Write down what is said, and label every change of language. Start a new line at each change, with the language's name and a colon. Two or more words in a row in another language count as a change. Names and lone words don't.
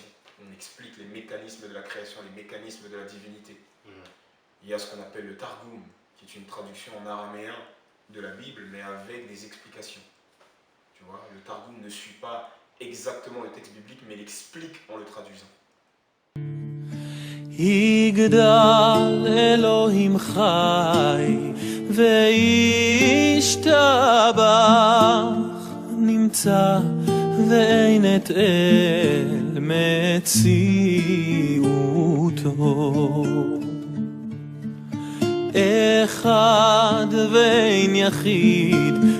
French: On explique les mécanismes de la création, les mécanismes de la divinité. Il y a ce qu'on appelle le Targum, qui est une traduction en araméen de la Bible, mais avec des explications. Tu vois, le Targum ne suit pas exactement le texte biblique, mais l'explique en le traduisant.
Hebrew: יגדל אלוהים חי וישתבח נמצא ואין את אל מציאותו אחד ואין יחיד